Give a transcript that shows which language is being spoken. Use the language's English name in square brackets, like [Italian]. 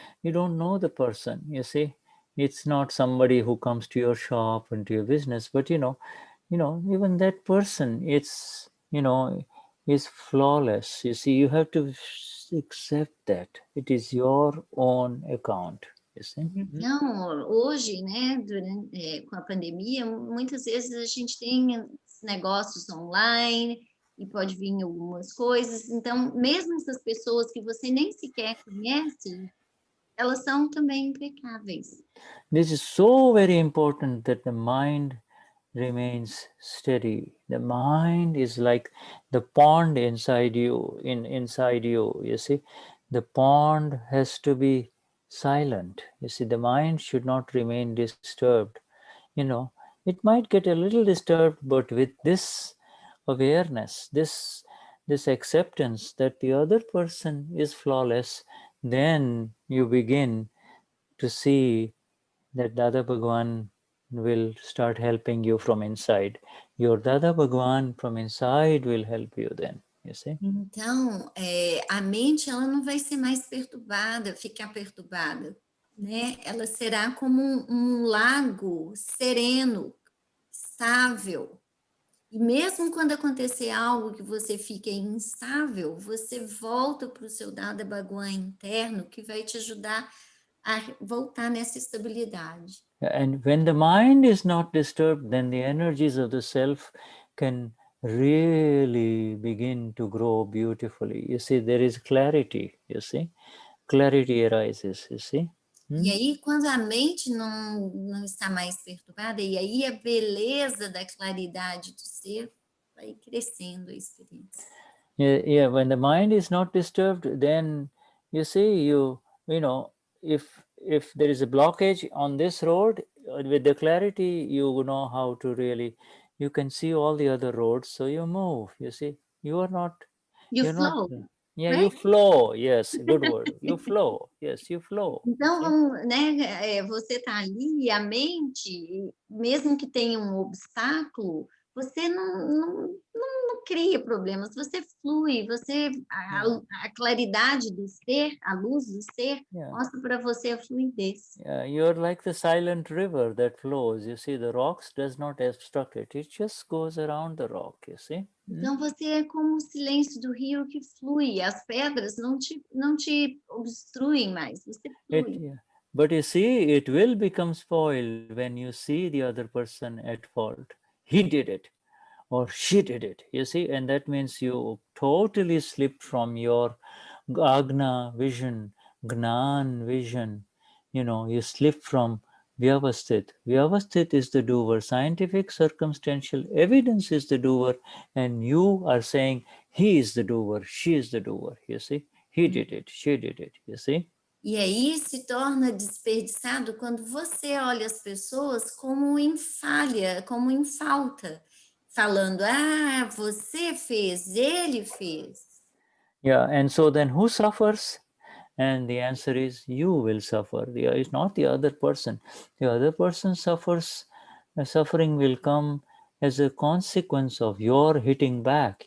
[English] You don't know the person, you see. It's not somebody who comes to your shop and to your business, but even that person, it's is flawless. You see, you have to accept that it is your own account. You see? [Portuguese] Então, hoje, com a pandemia, muitas vezes a gente tem negócios online e pode vir algumas coisas. Então, mesmo essas pessoas que você nem sequer conhece, elas são também impecáveis. [English] This is so very important that the mind remains steady. The mind is like the pond inside you, you see. The pond has to be silent. You see, the mind should not remain disturbed. You know, it might get a little disturbed, but with this awareness, this acceptance that the other person is flawless, then you begin to see that Dada Bhagwan will start helping you from inside. Your Dada Bhagwan from inside will help you then, you see. [Portuguese] Então, a mente ela não vai ser mais perturbada, ficar perturbada, né? Ela será como um lago sereno, estável. E mesmo quando acontecer algo que você fique instável, você volta para o seu Dada Bhagwan interno, que vai te ajudar a voltar nessa estabilidade. [English] And when the mind is not disturbed, then the energies of the self can really begin to grow beautifully. You see, there is clarity, you see. Clarity arises, you see. [Portuguese] E aí, quando a mente não está mais perturbada, e aí a beleza da claridade do ser vai crescendo a experiência. [English] Yeah, when the mind is not disturbed, then you see, you know, if there is a blockage on this road, with the clarity, you know how to really, you can see all the other roads, so you move, you see. You are not, You flow. Yeah, right? you flow, yes, good word. You flow, yes, you flow. [Portuguese] Então, vamos, né, você está ali e a mente, mesmo que tenha um obstáculo, você não cria problemas, você flui, a claridade do ser, a luz do ser, mostra para você a fluidez. [English] Yeah, you're like the silent river that flows. You see, the rocks does not obstruct it. It just goes around the rock, you see. [Portuguese] Então, você é como o silêncio do rio que flui, as pedras não te obstruem mais, você flui. [English] But you see, it will become spoiled when you see the other person at fault. He did it, or she did it, you see, and that means you totally slipped from your Agna vision, Gnan vision, you know, you slip from Vyavasthit. Vyavasthit is the doer, scientific circumstantial evidence is the doer, and you are saying he is the doer, she is the doer, you see, he did it, she did it, you see. [Portuguese] E aí se torna desperdiçado quando você olha as pessoas como em falha, como em falta, falando, você fez, ele fez. [English] Yeah, and so then who suffers? And the answer is you will suffer. It's not the other person. The other person suffers. The suffering will come as a consequence of your hitting back.